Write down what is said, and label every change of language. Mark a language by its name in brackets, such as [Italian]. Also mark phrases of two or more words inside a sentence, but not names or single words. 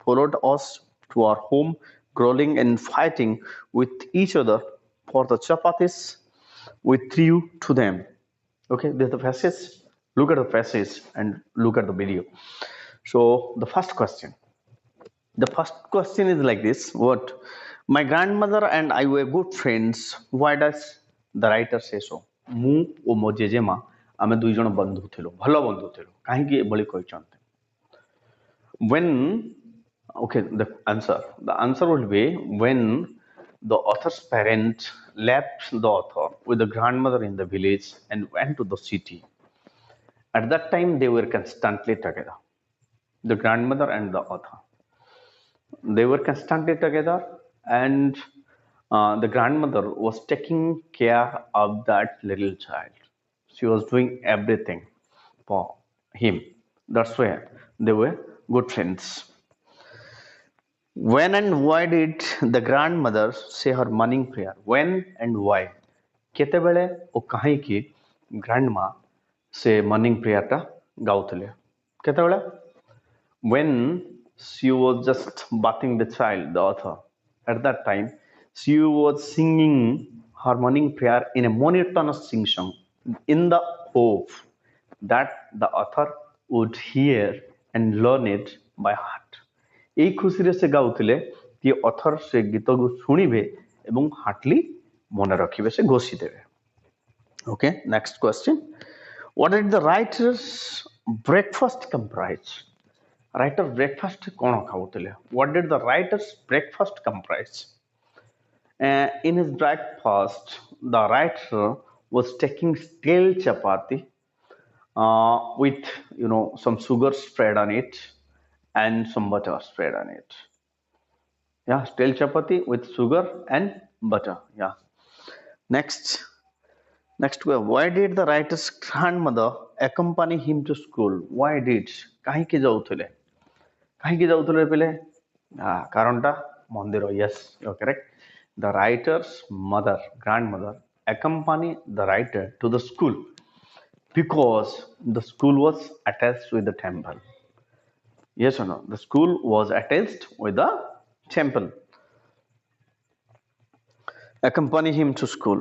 [English] Followed us to our home, growling and fighting with each other for the chapatis we threw to them. Okay, this is the passage. Look at the passage and look at the video. So, the first question. The first question is like this: what? My grandmother and I were good friends. Why does the writer say so? [Odia] ମୁଁ ଓ ମୋ ଜେଜେମା ଆମେ ଦୁଇ ଜଣ ବନ୍ଧୁ ଥିଲୁ, ଭଲ ବନ୍ଧୁ ଥିଲୁ, କାହିଁକି ଏଭଳି କହିଛନ୍ତି? [English] When, okay, the answer would be when the author's parents left the author with the grandmother in the village and went to the city. At that time they were constantly together, the grandmother and the author. They were constantly together, and the grandmother was taking care of that little child. She was doing everything for him. That's why they were good friends. When and why did the grandmother say her morning prayer? When and why? [Odia] କେତେବେଳେ ଓ କାହିଁକି grandma ସେ [English] morning prayer [Odia] ଟା ଗାଉଥିଲେ? କେତେବେଳେ? [English] When she was just bathing the child, the author, at that time, she was singing her morning prayer in a monotonous sing song in the hope that the author would hear and learn it by heart. [Odia] এই ଖୁସିରେ ସେ ଗାଉଥିଲେ କି ଅଥର ସେ ଗୀତକୁ ଶୁଣିବେ ଏବଂ ହାର୍ଟଲି ମନେ ରଖିବେ, ସେ ଘୋଷିଦେବେ. [English] Okay, next question. What did the writer's breakfast comprise? Writer breakfast [Odia] କ'ଣ ଖାଉଥିଲେ? [English] What did the writer's breakfast comprise? In his breakfast, the writer was taking stale chapati with some sugar spread on it and some butter spread on it. Yeah, stale chapati with sugar and butter. Yeah. Next, why did the writer's grandmother accompany him to school? Why did? [Odia] କାହିଁକି ଯାଉଥିଲେ? କାହିଁକି ଯାଉଥିଲେ ପିଲେ? କାରଣଟା ମନ୍ଦିର. [English] Yes, you're correct. The writer's grandmother accompanied the writer to the school because the school was attached with the temple. Yes or no? The school was attached with the temple. Accompany him to school.